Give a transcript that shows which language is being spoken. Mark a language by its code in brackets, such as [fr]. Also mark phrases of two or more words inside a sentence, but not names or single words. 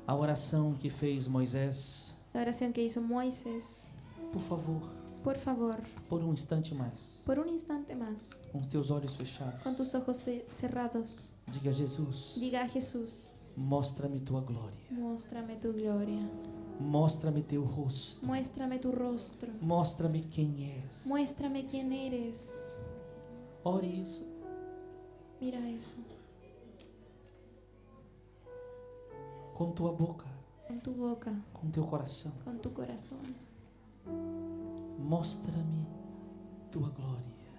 [pt] A oração que fez Moisés, [es] la oración que hizo Moisés. [pt] por favor, [es] Por favor, [pt] por um instante mais, [es] por un instante más, [pt] com os teus olhos fechados, [es] con tus ojos cerrados, [pt] diga: Jesus, [es] diga a Jesús, [pt] mostra-me tua glória, [es] muéstrame tu gloria, [pt] mostra-me teu rosto, [es] muéstrame tu rostro, [pt] mostra-me quem és. [es] muéstrame quién eres. [pt] Ore isso. [es] Mira eso, [pt] Com tua boca, [es] con tu boca, [pt] com teu coração. [es] con tu corazón. [pt] Mostra-me tua glória.